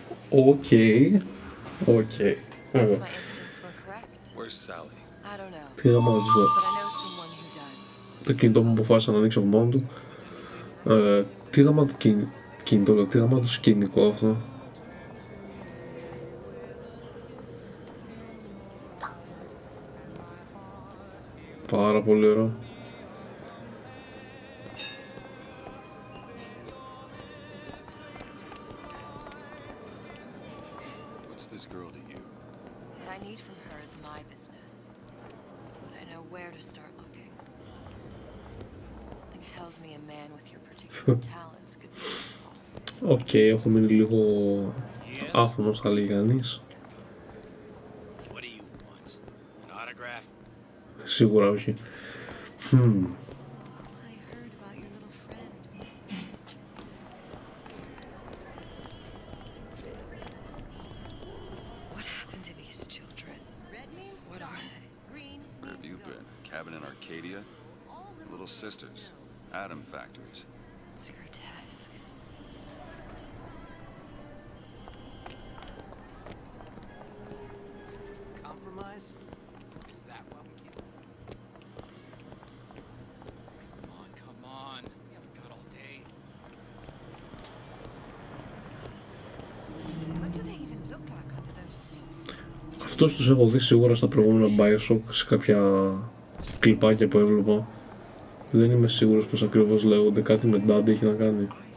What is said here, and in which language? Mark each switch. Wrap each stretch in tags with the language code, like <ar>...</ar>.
<en>Okay. Since my instincts were correct. Where's Sally? I don't know.</en> <el>Τι γάμα να</el> <en>But I know someone who does.</en> <el>το κινητό μου αποφάσισα να ανοίξω από μόνο του. Τι γάμα το κινητό, τι γάμα το σκηνικό αυτό. Πάρα πολύ ωραίο.</el> <en>What's this girl to you? What I need from her is my business. But I know where to start looking. Something tells me a man with your particular talents could be useful.</en> <el>Οκ, έχω μείνει λίγο άφωνος, θα λέει κανείς.</el> <en>What do you want? An autograph?</en> <el>Σίγουρα όχι.</el> <en>I heard about your little friend. What happened to these children? Red means What are they? green. Where have you been? Cabin in Arcadia? Little sisters. Atom factories. It's grotesque. Compromise? Is that what we get? Come on. We haven't got all day. What do they even look like under those suits?</en> <el>Αυτούς τους έχω δει σίγουρα στα προηγούμενα Bioshock, σε κάποια κλιπάκια που έβλεπα. Δεν είμαι σίγουρος πως ακριβώς λέγονται, κάτι με Dad έχει να κάνει.</el>